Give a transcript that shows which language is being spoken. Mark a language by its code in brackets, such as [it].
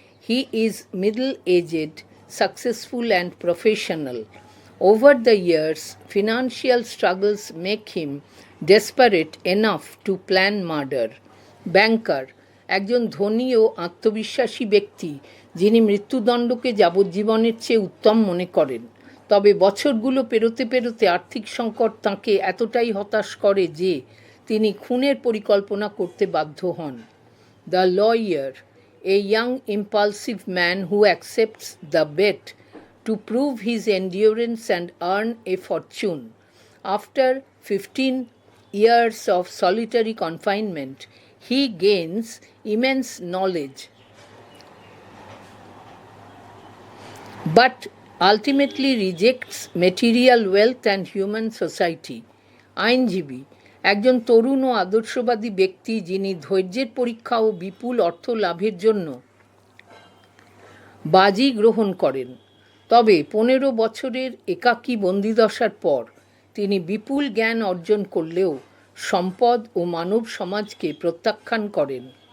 [en] He is middle-aged, successful and professional. Over the years, financial struggles make him desperate enough to plan murder. [bn] ব্যাংকার, একজন ধনী ও আত্মবিশ্বাসী ব্যক্তি যিনি মৃত্যুদণ্ডকে যাবজ্জীবনের চেয়ে উত্তম মনে করেন। তবে বছরগুলো পেরোতে পেরোতে আর্থিক সংকট তাঁকে এতটাই হতাশ করে যে তিনি খুনের পরিকল্পনা করতে বাধ্য হন। [en] The lawyer, a young impulsive man who accepts the bet to prove his endurance and earn a fortune. After 15 years of solitary confinement, he gains immense knowledge, but ultimately rejects material wealth and human society. [bn] আইনজীবী একজন তরুণ ও আদর্শবাদী ব্যক্তি যিনি ধৈর্যের পরীক্ষা ও বিপুল অর্থ লাভের জন্য বাজি গ্রহণ করেন। তবে 15 বছরের একাকী বন্দিদশার পর তিনি বিপুল জ্ঞান অর্জন করলেও সম্পদ ও মানব সমাজকে প্রত্যাখ্যান করেন।